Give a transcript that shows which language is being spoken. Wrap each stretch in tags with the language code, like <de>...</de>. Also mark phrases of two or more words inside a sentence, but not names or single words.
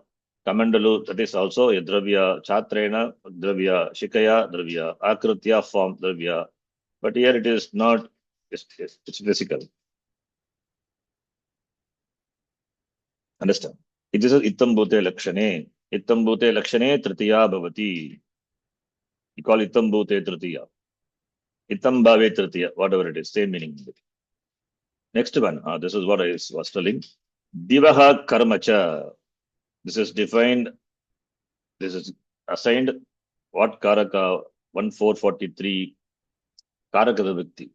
<en>Kamandalu, that is also a Dravya.</en> <sa>छत्रेण, द्रव्य। शिखया, द्रव्य। आकृत्या,</sa> <en>form, Dravya. But here it is not, it's physical. Understand? It is</en> <sa>इत्थंभूत लक्षणे. इत्थंभूत लक्षणे तृतीया भवति.</sa> <en>You call</en> <sa>इत्थंभूते तृतीया। इत्थंभावे तृतीया,</sa> <en>whatever it is, same meaning. Next one, this is what I was telling.</en> <sa>दिवः कर्म च.</sa> <en>This is defined, this is assigned what Karaka 1443</en> <sa>कारक विभक्ति.</sa>